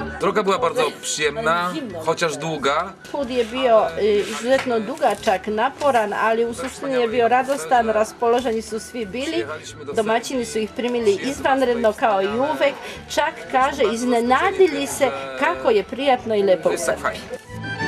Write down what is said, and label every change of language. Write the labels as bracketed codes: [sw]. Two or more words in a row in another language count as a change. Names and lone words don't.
[pl] Droga była bardzo przyjemna, chociaż długa. [sr] Put je bio izuzetno dugačak, naporan, ali u suštini je bio radostan, raspoloženi su svi bili, domaćini su ih primili izvanredno kao i uvek, čak kaže iznenadili se kako je prijatno i lepo u [pl] To jest tak [sr] Srbiji. [pl] fajnie.